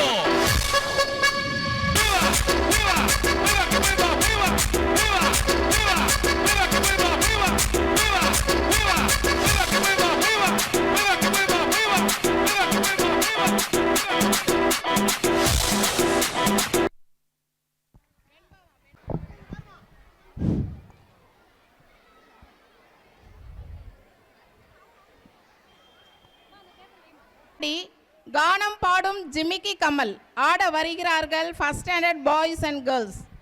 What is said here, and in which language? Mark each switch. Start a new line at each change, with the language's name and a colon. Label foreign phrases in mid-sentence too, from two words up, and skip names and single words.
Spanish: ¡Mueva, mueva, mueva, que mueva, mueva, mueva, mueva, mueva, que mueva, mueva, mueva, mueva, mueva, que mueva, mueva, mueva, que mueva, mueva, mueva, que mueva, mueva.
Tamil: கானம் பாடும் ஜிமிக்கி கமல் ஆட வருகிறார்கள்
English: first standard boys and girls.